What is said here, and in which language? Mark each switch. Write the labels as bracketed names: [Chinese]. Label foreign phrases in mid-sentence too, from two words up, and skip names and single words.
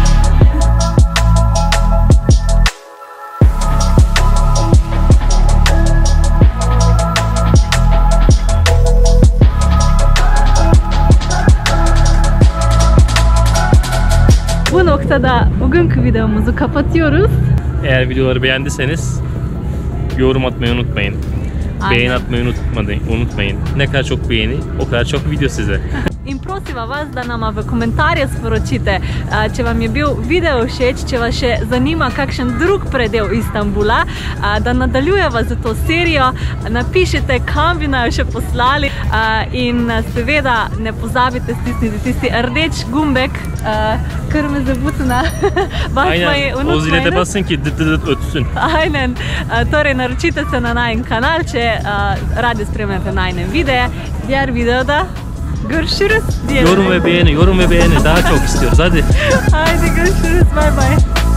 [Turkish] Bu noktada bugünkü videomuzu kapatıyoruz. Eğer videoları beğendiyseniz yorum atmayı unutmayın. Aynen. Beğeni atmayı unutmayın. Ne kadar çok beğeni, o kadar çok video size. [Slovenian] In prosiva vas, da nama v komentarje sporočite, če vam je bil video všeč, če vas še zanima kakšen drug predel Istanbula, da nadaljujeva za to serijo, napišite, kam bi naj še poslali in seveda ne pozabite stisniti tisti rdeč gumbek, kar me zabucina. [Turkish] Aynen, o zile de basın ki dıt dıt ötsün. Aynen, [Slovenian] torej naročite se na najen kanal, če radi spremljate najne videe. [Turkish] Diğer videoda görüşürüz diyelim. Yorum ve beğeni daha çok istiyoruz. Hadi. Haydi görüşürüz. [English] Bye bye.